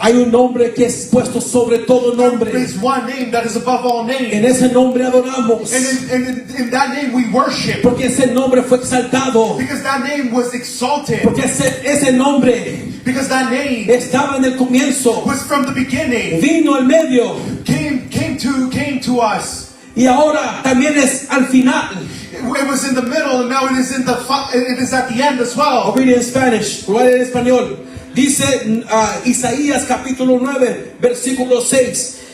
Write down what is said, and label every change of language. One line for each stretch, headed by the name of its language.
Spanish: Hay un nombre que es puesto sobre todo
English: There
Spanish: nombre.
English: is one name that is above all names.
Spanish: En ese nombre adoramos.
English: And in that name we worship.
Spanish: Porque ese nombre fue exaltado.
English: Because that name was exalted.
Spanish: Porque ese nombre
English: Because that name
Spanish: estaba en el comienzo,
English: was from the beginning.
Spanish: vino al medio
English: Came to us.
Spanish: y ahora también es al final.
English: It was in the middle, and now it is at the end as I'll well. read it in Spanish,
Spanish: lo haré en español. Dice Isaías capítulo 9, versículo 6.